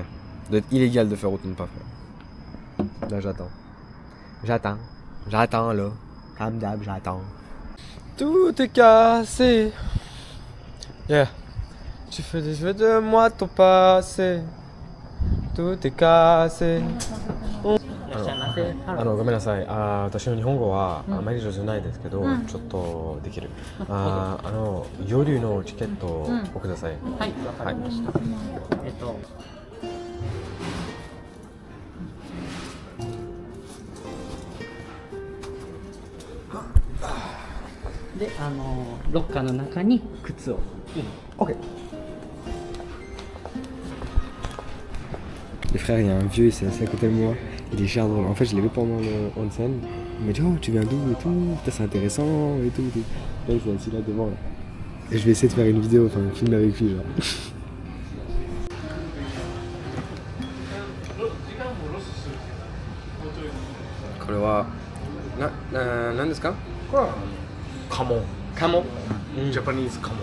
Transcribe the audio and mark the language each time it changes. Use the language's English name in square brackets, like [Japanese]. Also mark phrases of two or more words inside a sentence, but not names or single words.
[French] Ça doit être illégal de faire autant de pas, frère. Là j'attends. J'attends là. Comme d'hab, j'attends. Tout est cassé. Yeah. Tu fais des jeux de moi ton passé. Tout est cassé. [Japanese] ごめんなさい。私の日本語はあまり上手ないですけど、ちょっとできる。夜のチケットをください。はい、わかりました。で、ロッカーの中に靴を。 [French] Ok. Les frères, il y a un vieux, il s'est assis à côté de moi. Il est cher drôle. En fait, je l'ai vu pendant le onsen. Il m'a dit, oh, tu viens d'où et tout. Putain, c'est intéressant et tout. Là, il s'est assis là devant. Là. Et je vais essayer de faire une vidéo, enfin, un film avec lui, genre. [Japanese] これは何ですか？これは Kamon. Kamon? [English] Japanese kamon.